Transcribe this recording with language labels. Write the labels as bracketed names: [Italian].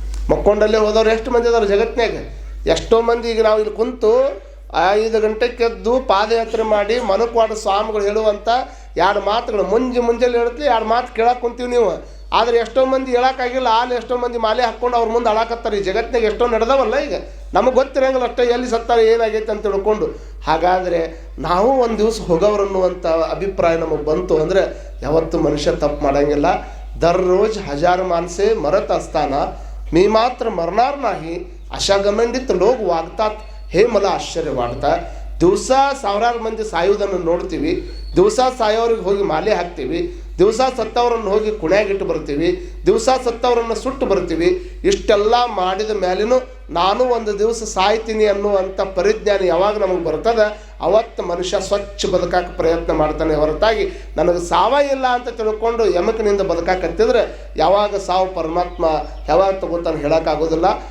[Kannada] ಮಕ್ಕೊಂಡಲ್ಲೇ ಹೋದವ್ರು ಎಷ್ಟು ಮಂದಿ ಅದಾರ ಜಗತ್ತಿನಾಗ? ಎಷ್ಟೋ ಮಂದಿ ಈಗ ನಾವು ಇಲ್ಲಿ ಕುಂತು 5 ಗಂಟೆಗೆ ಎದ್ದು ಪಾದಯಾತ್ರೆ ಮಾಡಿ ಮನಕ್ವಾಡ ಸ್ವಾಮಿಗಳು ಹೇಳುವಂಥ 2 ಮಾತುಗಳು ಮುಂಜಾನೆ ಹೇಳ್ತೀವಿ, 2 ಮಾತು ಕೇಳಕ್ಕೆ ಕುಂತೀವಿ. ನೀವು ಆದರೆ ಎಷ್ಟೋ ಮಂದಿ ಹೇಳೋಕ್ಕಾಗಿಲ್ಲ, ಅಲ್ಲಿ ಎಷ್ಟೋ ಮಂದಿ ಮಾಲೆ ಹಾಕ್ಕೊಂಡು ಅವ್ರ ಮುಂದೆ ಅಳಾಕತ್ತಾರೆ. ಈ ಜಗತ್ತಿನಾಗ ಎಷ್ಟೋ ನಡೆದವಲ್ಲ ಈಗ, ನಮಗೆ ಗೊತ್ತಿರಂಗಿಲ್ಲ ಅಷ್ಟೇ ಎಲ್ಲಿ ಸತ್ತಾರೆ ಏನಾಗೈತೆ ಅಂತ ತಿಳ್ಕೊಂಡು. ಹಾಗಾದರೆ ನಾವು ಒಂದು ದಿವಸ ಹೋಗೋವ್ರನ್ನುವಂಥ ಅಭಿಪ್ರಾಯ ನಮಗೆ ಬಂತು ಅಂದರೆ ಯಾವತ್ತೂ ಮನುಷ್ಯ ತಪ್ಪು ಮಾಡೋಂಗಿಲ್ಲ. [Marathi] दररोज हजार माणसे मरत असताना मी मात्र मरणार नाही अशा गमंडित लोक वागतात हे मला आश्चर्य वाटतं. दिवसा [Kannada] ಸಾವಿರಾರು ಮಂದಿ ಸಾಯುವುದನ್ನು ನೋಡ್ತೀವಿ, ದಿವಸ ಸಾಯೋರಿಗೆ ಹೋಗಿ ಮಾಲೆ ಹಾಕ್ತೀವಿ, ದಿವಸ ಸತ್ತವರನ್ನು ಹೋಗಿ ಕುಣ್ಯಾಗಿಟ್ಟು ಬರ್ತೀವಿ, ದಿವಸ ಸತ್ತವರನ್ನು ಸುಟ್ಟು ಬರ್ತೀವಿ. ಇಷ್ಟೆಲ್ಲ ಮಾಡಿದ ಮೇಲಿನೂ ನಾನು ಒಂದು ದಿವಸ ಸಾಯ್ತೀನಿ ಅನ್ನುವಂಥ ಪರಿಜ್ಞಾನ ಯಾವಾಗ ನಮಗೆ ಬರ್ತದೆ ಅವತ್ತು ಮನುಷ್ಯ ಸ್ವಚ್ಛ ಬದುಕಕ್ಕೆ ಪ್ರಯತ್ನ ಮಾಡ್ತಾನೆ ಹೊರತಾಗಿ ನನಗೆ ಸಾವ ಇಲ್ಲ ಅಂತ ತಿಳ್ಕೊಂಡು ಯಮಕನಿಂದ ಬದುಕಾಕತ್ತಿದ್ರೆ ಯಾವಾಗ ಸಾವು ಪರಮಾತ್ಮ ಯಾವಾಗ ತಗೋತಾನೆ ಹೇಳೋಕ್ಕಾಗೋದಿಲ್ಲ.